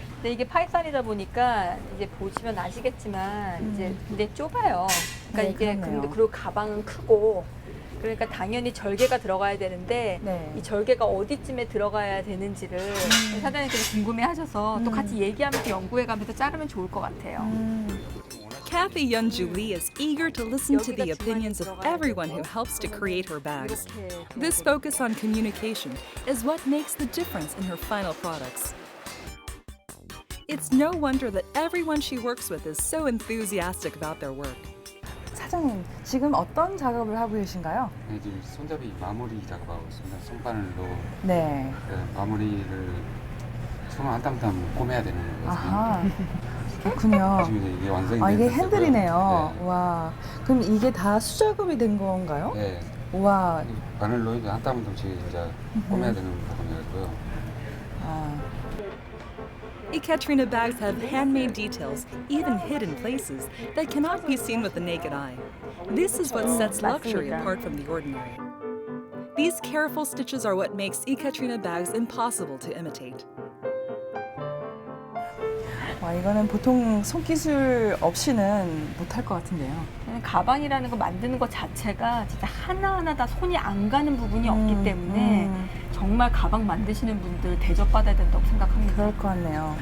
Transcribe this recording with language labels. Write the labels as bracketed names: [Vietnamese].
[Korean] 근데 이게 파이썬이다 보니까 이제 보시면 아시겠지만 이제 굉장히 좁아요. 그러니까 네, 이게 그렇네요. 근데 그리고 가방은 크고 그러니까 당연히 절개가 들어가야 되는데 네. 이 절개가 어디쯤에 들어가야 되는지를 사장님께서 궁금해하셔서 또 같이 얘기하면서 연구해가면서 자르면 좋을 것 같아요. [English] Kathy Yeonju Lee is eager to listen to the opinions of everyone who helps to create her bags. This focus on communication is what makes the difference in her final products. It's no wonder that everyone she works with is so enthusiastic about their work. [Korean] 사장님, 지금 어떤 작업을 하고 계신가요? 네, 지금 손잡이 마무리 작업하고 있습니다. 손바늘로 네. 마무리를 손을 한 땀 한 땀 꼬매야 되는 거거든요. 아하. 그렇군요. 지금 이제 이게 완성이 아, 이게 됐고요. 핸들이네요. 네. 와. 그럼 이게 다 수작업이 된 건가요? 네. 와. 이 바늘로 이제 한 땀 한 땀씩 이제 꼬매야 되는 부분이고요. 아. [English] Ekaterina bags have handmade details, even hidden places, that cannot be seen with the naked eye. This is what sets luxury [Korean] 맞습니다. [English] apart from the ordinary. These careful stitches are what makes Ekaterina bags impossible to imitate. [Korean] 와, 이거는 보통 손기술 없이는 못할 것 같은데요. 가방이라는 거 만드는 것 자체가 진짜 하나하나 다 손이 안 가는 부분이 없기 때문에 정말 가방 만드시는 분들 대접받아야 된다고 생각합니다. 그럴 것 같네요.